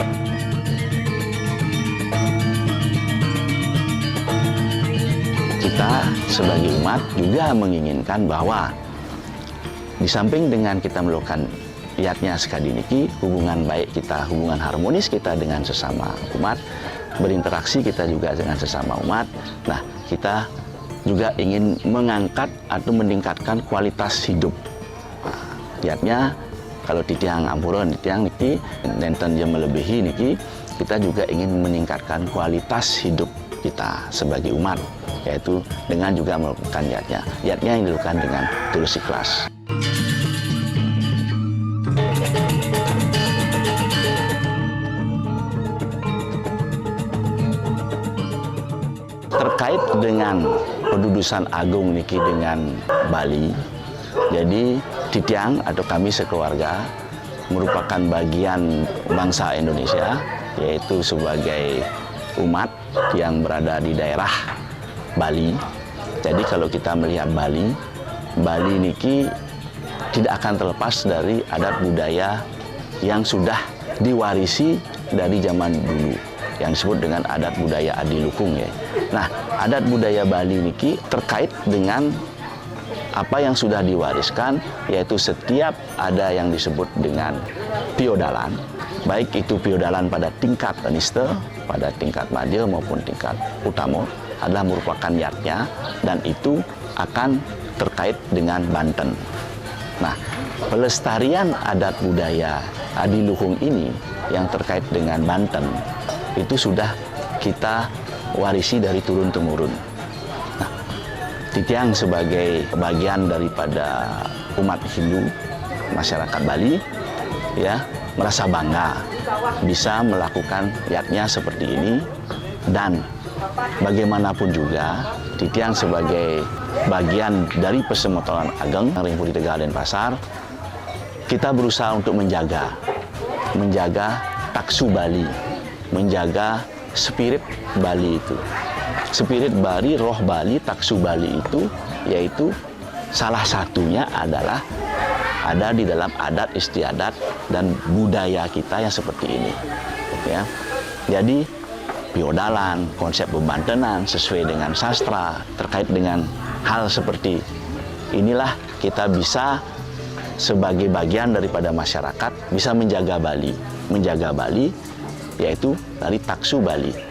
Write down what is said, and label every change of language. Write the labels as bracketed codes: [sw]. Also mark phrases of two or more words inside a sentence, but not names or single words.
[id] Kita sebagai umat juga menginginkan bahwa di samping dengan kita melakukan yatnya sekali niki hubungan baik kita, hubungan harmonis kita dengan sesama umat, berinteraksi kita juga dengan sesama umat. Nah, kita juga ingin mengangkat atau meningkatkan kualitas hidup. Yatnya kalau di [ban] tiang Ampuron, di tiang niki nenten [id] yang melebihi niki, kita juga ingin meningkatkan kualitas hidup kita sebagai umat, yaitu dengan juga melakukan yatnya. Yatnya yang dilakukan dengan tulus ikhlas. Terkait dengan pendudusan agung niki dengan Bali, jadi Titiang atau kami sekeluarga merupakan bagian bangsa Indonesia, yaitu sebagai umat yang berada di daerah Bali. Jadi kalau kita melihat Bali, Bali niki tidak akan terlepas dari adat budaya yang sudah diwarisi dari zaman dulu, yang disebut dengan adat budaya Adiluhung ya. Nah, adat budaya Bali niki terkait dengan apa yang sudah diwariskan, yaitu setiap ada yang disebut dengan piodalan, baik itu piodalan pada tingkat Niste, pada tingkat madya maupun tingkat utama, adalah merupakan yatnya, dan itu akan terkait dengan Banten. Nah, pelestarian adat budaya Adiluhung ini yang terkait dengan Banten, itu sudah kita warisi dari turun-temurun. Titiang sebagai bagian daripada umat Hindu, masyarakat Bali, ya merasa bangga bisa melakukan yatnya seperti ini, dan bagaimanapun juga Titiang sebagai bagian dari Persemotoran Ageng Ring Puri Tegal Denpasar, kita berusaha untuk menjaga taksu Bali, menjaga spirit Bali itu. Spirit Bali, roh Bali, taksu Bali itu, yaitu salah satunya adalah ada di dalam adat istiadat dan budaya kita yang seperti ini. Ya, jadi piodalan, konsep bebantenan sesuai dengan sastra terkait dengan hal seperti inilah kita bisa sebagai bagian daripada masyarakat bisa menjaga Bali, yaitu dari taksu Bali.